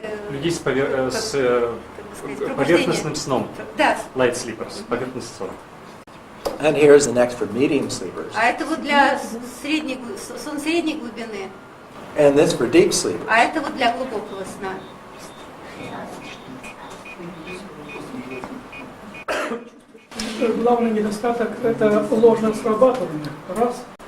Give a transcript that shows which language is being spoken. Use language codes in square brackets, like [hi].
[ru] людей с поверхностным сном. Да. [en] Light sleepers, [ru] поверхностным сном. [en] And here's the next for medium sleepers. [ru] А это вот для сон средней глубины. [en] And this for deep sleepers. [ru] А это вот для глубокого сна. Главный недостаток – это ложное срабатывание. Раз.